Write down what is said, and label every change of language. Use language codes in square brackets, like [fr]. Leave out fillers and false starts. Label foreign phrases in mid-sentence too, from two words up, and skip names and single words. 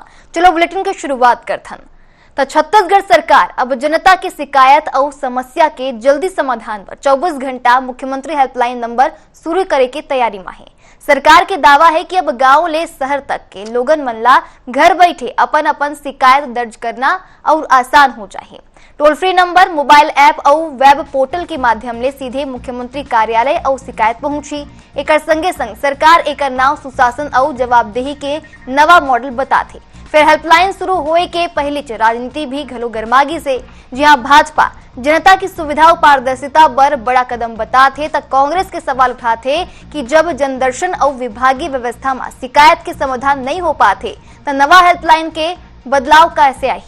[hne] चलो बुलेटिन की शुरुआत करथन। तो छत्तीसगढ़ सरकार अब जनता की शिकायत और समस्या के जल्दी समाधान पर 24 घंटा मुख्यमंत्री [en] helpline number [hne] शुरू करे की तैयारी में है। सरकार के दावा है कि अब गांव ले शहर तक के लोगन मन ला घर बैठे अपन अपन शिकायत दर्ज करना और आसान हो जाए। [en] toll free [hne] नंबर, [en] mobile app [hne] और [en] web portal [hne] के माध्यम ले सीधे मुख्यमंत्री कार्यालय और शिकायत पहुंची। एक संगे संग सरकार एक नाव सुशासन और जवाबदेही के नवा मॉडल बताथे। फिर हेल्पलाइन शुरू होए के पहले राजनीति भी घलो गरमागी से, जहां भाजपा जनता की सुविधा और पारदर्शिता पर बड़ा कदम बताथे तक कांग्रेस के सवाल उठाथे कि जब जनदर्शन और विभागीय व्यवस्था में शिकायत के समाधान नहीं हो पाते तो नवा हेल्पलाइन के बदलाव कैसे आई।